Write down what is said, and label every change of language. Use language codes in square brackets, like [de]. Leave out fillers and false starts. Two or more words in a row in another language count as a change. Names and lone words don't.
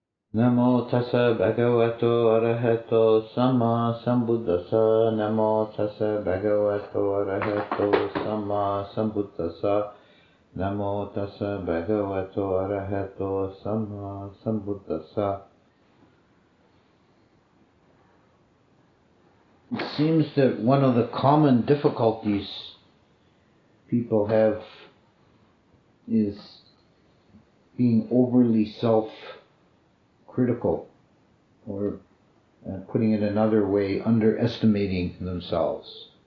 [pi] Namo tassa bhagavato arahato samma sambuddhassa. Namo tassa bhagavato arahato samma sambuddhassa. Namo tassa bhagavato arahato samma sambuddhassa. [en] It seems that one of the common difficulties people have is being overly self-critical, or putting it another way, underestimating themselves.